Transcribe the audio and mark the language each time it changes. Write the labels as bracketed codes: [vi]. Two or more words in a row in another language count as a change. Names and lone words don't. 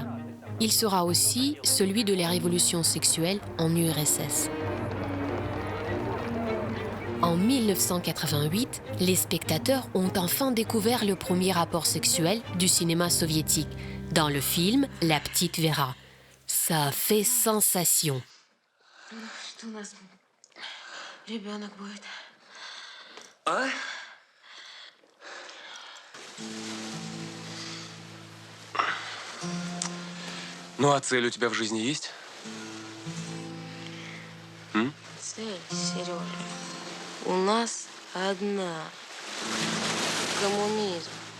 [fr] Il sera aussi celui de la révolution sexuelle en URSS. En 1988, les spectateurs ont enfin découvert le premier rapport sexuel du cinéma soviétique, dans le film La Petite Vera. Ça a fait sensation. [ru] Ну а цель у тебя в жизни есть? Цель, Сережа, у нас одна. Коммунизм.